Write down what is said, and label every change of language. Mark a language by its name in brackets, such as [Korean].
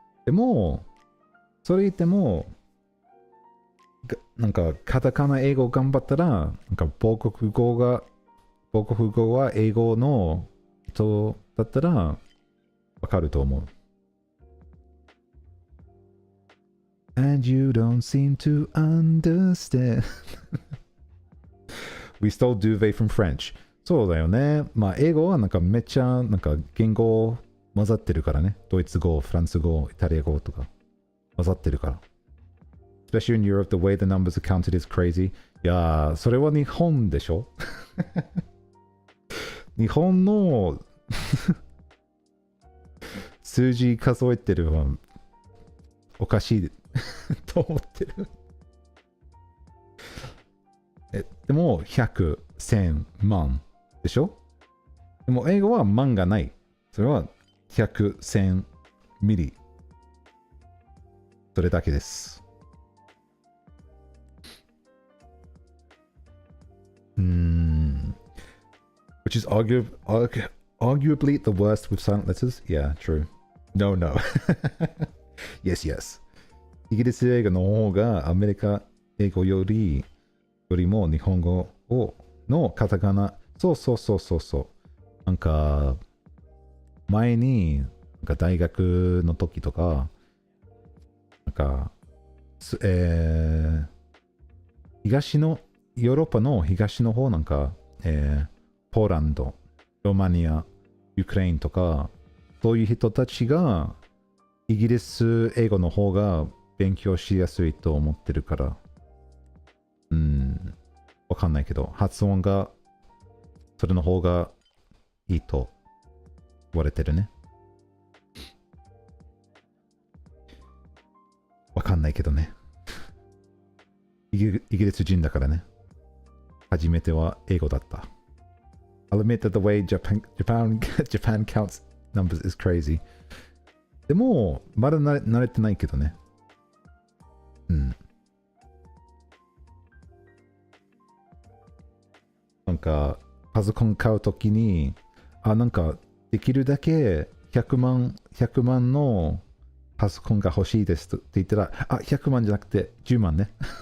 [Japanese] でも、それ言っても、なんか、カタカナ英語頑張ったら、なんか母国語は英語の人だったら、わかると思う。 [English] And you don't seem to understand. We stole duvet from French. [Japanese] そうだよね。まあ、英語はなんかめっちゃなんか言語混ざってるからね。ドイツ語、フランス語、イタリア語とか混ざってるから。 [English] Especially in Europe, the way the numbers are counted is crazy. [Japanese] いやー、それは日本でしょ日本の数字数えてるのはおかしいと思ってるでも100、1000、万でしょ。でも英語は万がない。それは100、1000ミリ。それだけです。 [English] Which is arguably the worst with silent letters? Yeah, true. No. Yes. [Japanese] イギリス英語の方がアメリカ英語よりも日本語のカタカナ。そう。なんか、前に、なんか大学の時とか、なんか、ヨーロッパの東の方なんか、ポーランド、ロマニア、ユクレーンとか、そういう人たちが、イギリス英語の方が勉強しやすいと思ってるから、わかんないけど、発音が、それの方がいいと言われてるね。わかんないけどね。イギリス人だからね。初めては英語だった。 [English] I'll admit that the way Japan counts numbers is crazy. [Japanese] でも、まだ慣れてないけどね。なんか、パソコン買うときに、なんか、できるだけ100万のパソコンが欲しいですって言ったら、100万じゃなくて10万ね。